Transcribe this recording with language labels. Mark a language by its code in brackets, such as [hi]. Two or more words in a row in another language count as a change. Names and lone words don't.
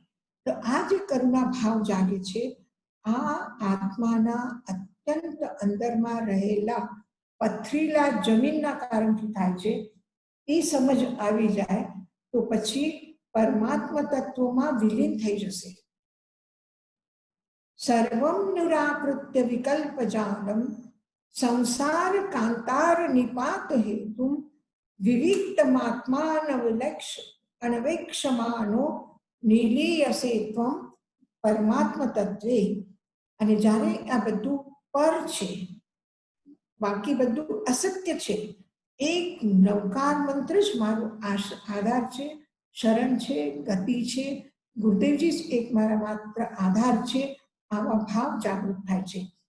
[gu] તો આ જે કરુણા ભાવ જાગે છે, આ આત્માના અત્યંત અંદરમાં રહેલા પથરીલા જમીનના કારણથી થાય છે. એ સમજ આવી જાય તો પછી પરમાત્મા તત્વમાં વિલીન થઈ જશે. [sa] સર્વમ નિરાકૃત્ય વિકલ્પ જાલમ संसार कांतार निपात हेतु विविक्तमात्मानवेक्षमानो निलीयसे त्वम परमात्मा तत्वे. [gu] અને જ્યારે આ બધું પર છે, બાકી બધું અસત્ય છે, એક નવકાર મંત્ર જ મારો આધાર છે, શરણ છે, ગતિ છે, ગુરુદેવજી જ એક મારા માત્ર આધાર છે, આવા ભાવ જાગૃત થાય છે.